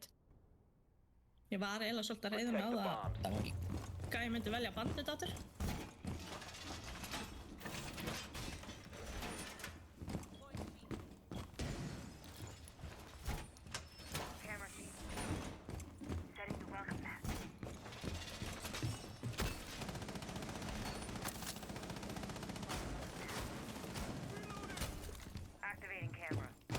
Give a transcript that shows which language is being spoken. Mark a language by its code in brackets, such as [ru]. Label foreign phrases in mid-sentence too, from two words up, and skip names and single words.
[is] Ég var eiginlega svolítið að reiða mig á það að gæi myndi velja bandit áttur. [en] Camera feed. Setting the welcome mat. Activating camera.